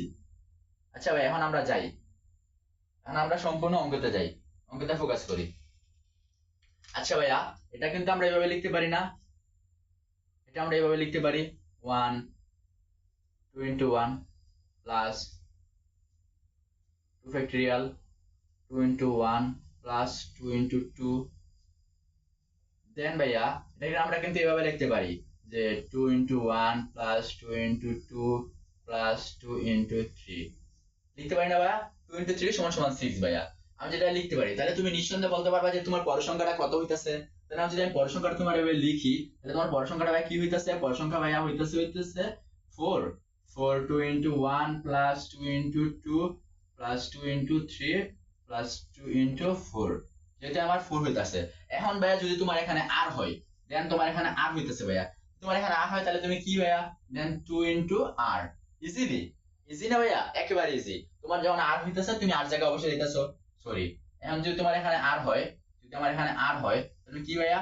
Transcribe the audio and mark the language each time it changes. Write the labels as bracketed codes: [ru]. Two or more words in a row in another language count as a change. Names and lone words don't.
[bn] আচ্ছা ভাই, এখন আমরা যাই, এখন আমরা সম্পূর্ণ অঙ্কতে যাই, অঙ্কতে ফোকাস করি। আচ্ছা ভাইয়া, এটা কিন্তু আমরা এভাবে লিখতে পারি না, এটা আমরা এভাবে লিখতে পারি 1 2 [en] into 1 plus 2 factorial 2 into 1 plus 2 into 2. [bn] দেন ভাইয়া এটাকে আমরা কিন্তু এভাবে লিখতে পারি যে [en] 2 into 1 plus 2 into 2 plus 2 into 3। [bn] লিখতে পারি না ভাইয়া? [en] 2 into 3 [bn] সমান সমান 6 ভাইয়া। আমি যেটা লিখতে পারি, তাহলে তুমি নিঃসন্দেহে বলতে পারবা যে তোমার পরের সংখ্যাটা কত হইতাছে। তাহলে আমি যদি আমি পরের সংখ্যাটা তোমার এভাবে লিখি, তাহলে তোমার পরের সংখ্যাটা ভাই কি হইতাছে? পরের সংখ্যা ভাইয়া হইতাছে 4 [en] 4 2 into 1 plus 2 into 2 plus 2 into 3 plus 2 into 4, [bn] যেটা আমার 4 হইতাছে। এখন ভাইয়া যদি তোমার এখানে আর হয়, দেন তোমার এখানে আর হইতাছে ভাইয়া, তোমার এখানে আর হয়, তাহলে তুমি কি ভাইয়া? দেন [en] 2 into r। [bn] ইজিলি, ইজি না ভাইয়া? একেবারে ইজি। তোমার যখন আর হইতেছে তুমি আর জায়গায় অবশ্যই দিতেছো। সরি, এখন যদি তোমার এখানে আর হয়, যদি আমার এখানে আর হয়, তাহলে কি ভাইয়া?